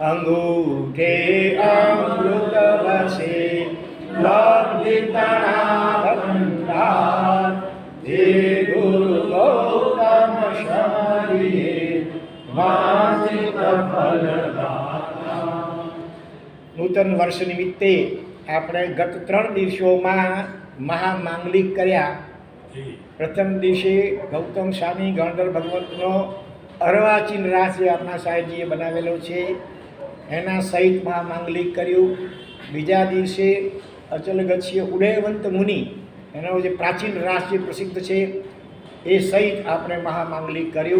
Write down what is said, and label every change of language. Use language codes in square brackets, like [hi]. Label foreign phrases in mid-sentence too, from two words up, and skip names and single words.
[gu] અંગૂઠે અમૃતવસે લબ્ધિતનાભંડાર હે ગુરુ ગૌતમ સ્વામીએ વાંછિત ફલદાતા। નૂતન વર્ષ નિમિત્તે આપણે ગત 3 દિવસોમાં મહામાંગલિક કર્યા। પ્રથમ દિવસે ગૌતમ સ્વામી ગણધર ભગવંતનો અર્વાચીન રાસ જે આપણા સાહેબજીએ બનાવેલો છે એના સહિત મહામાંગલિક કર્યું। બીજા દિવસે અચલગચ્છીય ઉદયવંત મુનિ એનો જે પ્રાચીન રાસ જે પ્રસિદ્ધ છે એ સહિત આપણે મહામાંગલિક કર્યું।